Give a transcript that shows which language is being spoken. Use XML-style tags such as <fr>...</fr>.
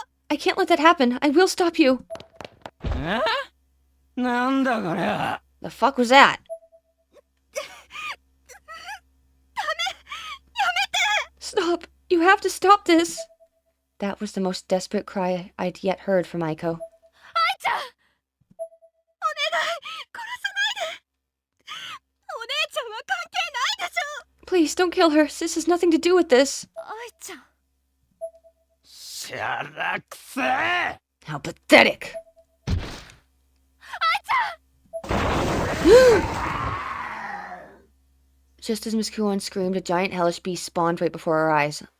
<en>I I can't let that happen. I will stop you.</en> <ja>え？なんだこれは。</ja> <en>The fuck was that? Stop! You have to stop this! That was the most desperate cry I'd yet heard from Aiko.</en> <ja>愛ちゃんお願い殺さないでお姉ちゃんは関係ないでしょ</ja> <en>Please, don't kill her. Sis has nothing to do with this.</en> <ja>愛ちゃんしゃらくせえ。</ja> <en>How pathetic! Just as Miss Kuon screamed, a giant hellish beast spawned right before our eyes.</en>